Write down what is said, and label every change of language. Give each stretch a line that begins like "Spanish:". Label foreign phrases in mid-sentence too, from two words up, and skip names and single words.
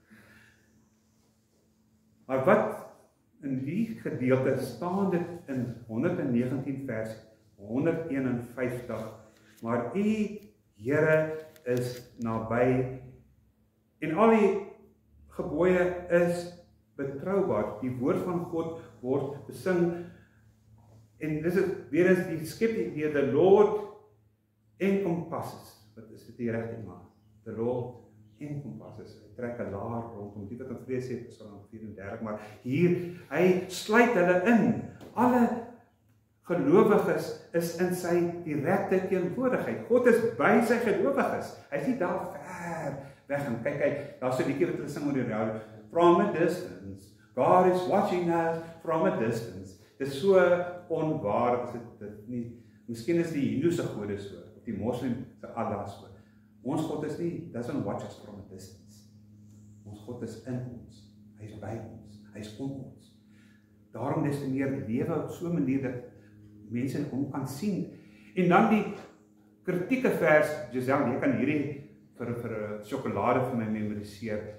Afrikaans: Maar wat in die gedeelte staan dit in 119 vers 151, maar U Here is naby en al die gebooie is betroubaar. Die woord van God word besing en dis weer eens die skeptiek weer,
English: the Lord encompasses.
Afrikaans: Wat is dit die regte naam?
English: The Lord encompasses.
Afrikaans: Hy trek 'n laar rondom. Die wat in vrees sê Psalm 34, maar hier hy sluit hulle in. Alle gelowiges is in sy direkte teenwoordigheid. God is by sy gelowiges. Hy is nie daar ver weg en kyk, daar's 'n liedjie wat hulle sing oor die radio.
English: From a distance, God is watching us from a distance.
Afrikaans: Dit is so onwaar as dit nie. Miskien is die Hindoese gode so, of die moslim se Allah so. Ons God is nie,
English: doesn't watch us from a distance.
Afrikaans: Ons God is in ons. Hy is by ons. Hy is om ons. Daarom des te meer lewe op so 'n manier dat mense hom kan sien. En dan die kritieke vers, Giselle, jy kan hierdie vir 'n sjokolade vir my memoriseer.